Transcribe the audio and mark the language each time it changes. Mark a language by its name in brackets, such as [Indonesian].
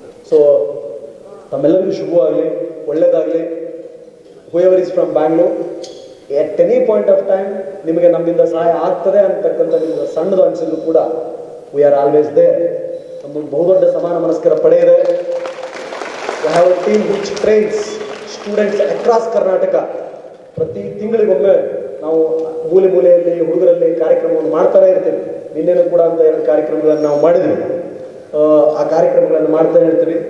[Kannada] So ತಮ್ಮೆಲ್ಲರಿಗೂ ಶುಭವಾಗಲಿ, ಒಳ್ಳೆಯದಾಗಲಿ. [English] whoever is from Bangalore, at any point of time [Kannada] ನಿಮಗೆ ನಮ್ಮಿಂದ ಸಹಾಯ ಆಗ್ತದೆ ಅಂತಕ್ಕಂಥ ನಿಮಗೆ ಸಣ್ಣದು ಅನಿಸಿದ್ರು ಕೂಡ [English] we are always there. [Kannada] ನಮ್ಮೊಂದು ಬಹುದೊಡ್ಡ ಸಮಾನ ಮನಸ್ಕರ ಪಡೆ ಇದೆ. [English] we have a team which trains students across Karnataka. [Kannada] ಪ್ರತಿ ತಿಂಗಳಿಗೊಮ್ಮೆ ನಾವು ಮೂಲೆಯಲ್ಲಿ ಹುಡುಗರಲ್ಲಿ ಕಾರ್ಯಕ್ರಮವನ್ನು ಮಾಡ್ತಾನೆ ಇರ್ತೀವಿ. ನಿನ್ನೆನೂ ಕೂಡ ಅಂತ 2 ಕಾರ್ಯಕ್ರಮಗಳನ್ನು ನಾವು ಮಾಡಿದ್ವಿ. ಆ ಕಾರ್ಯಕ್ರಮಗಳನ್ನು ಮಾಡ್ತಾನೆ ಇರ್ತೀವಿ.